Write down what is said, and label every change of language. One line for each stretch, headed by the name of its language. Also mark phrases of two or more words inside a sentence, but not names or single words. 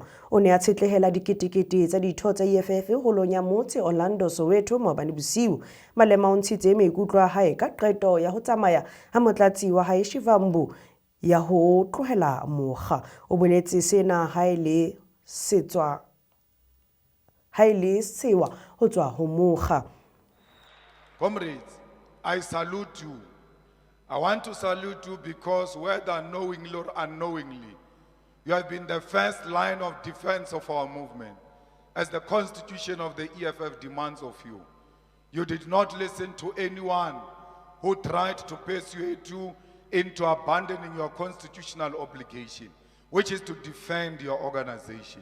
Southern Sotho: O ne a tshetlehela diketekete tsa ditho tsa EFF holong ya motse Orlando Soweto maobane bosiu. Malema o ntshitse maikutlo a hae ka qeto ya ho tsamaya ha motlatsi wa hae Shivambu ya ho tlohela mokga. O boletse sena ha ile sewa ho tswa ho mokga.
English: Comrades, I salute you. I want to salute you because whether knowingly or unknowingly, you have been the first line of defense of our movement, as the constitution of the EFF demands of you. You did not listen to anyone who tried to persuade you into abandoning your constitutional obligation, which is to defend your organization.